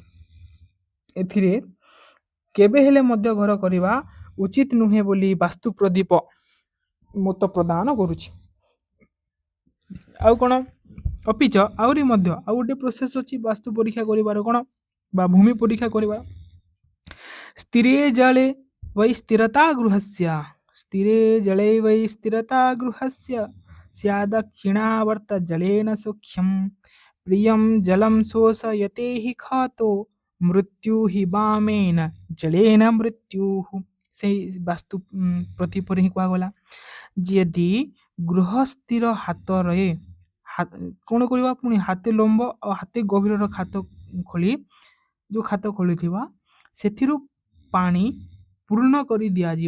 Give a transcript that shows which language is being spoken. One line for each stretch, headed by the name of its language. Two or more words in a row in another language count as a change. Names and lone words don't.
Odia: ଏଥିରେ କେବେ ହେଲେ ମଧ୍ୟ ଘର କରିବା ଉଚିତ ନୁହେଁ ବୋଲି ବାସ୍ତୁ ପ୍ରଦୀପ ମତ ପ୍ରଦାନ କରୁଛି। ଆଉ କ'ଣ ଅପିଚ ଆହୁରି ମଧ୍ୟ ଆଉ ଗୋଟେ ପ୍ରୋସେସ୍ ଅଛି ବାସ୍ତୁ ପରୀକ୍ଷା କରିବାର, କ'ଣ ବା ଭୂମି ପରୀକ୍ଷା କରିବା।
Sanskrit: ସ୍ଥିରେ ଜଳେ वै स्थिरता गृहस्य स्थिरे जले वै स्थिरता गृहस्य स्यादक्षिणावर्त जलेन सौख्यं प्रियं जलं शोषयते हि खातो मृत्यु हि बामेन जलेन मृत्युः।
Odia: ସେଇ ବାସ୍ତୁ ପ୍ରତୀପରେ ହିଁ କୁହାଗଲା, ଯଦି ଗୃହସ୍ଥିର ହାତରେ କ'ଣ କରିବା, ପୁଣି ହାତେ ଲମ୍ବ ଆଉ ହାତେ ଗଭୀରର ଖାତ ଖୋଳି, ଯେଉଁ ଖାତ ଖୋଳିଥିବା ସେଥିରୁ ପାଣି ପୂର୍ଣ୍ଣ କରି ଦିଆଯିବ।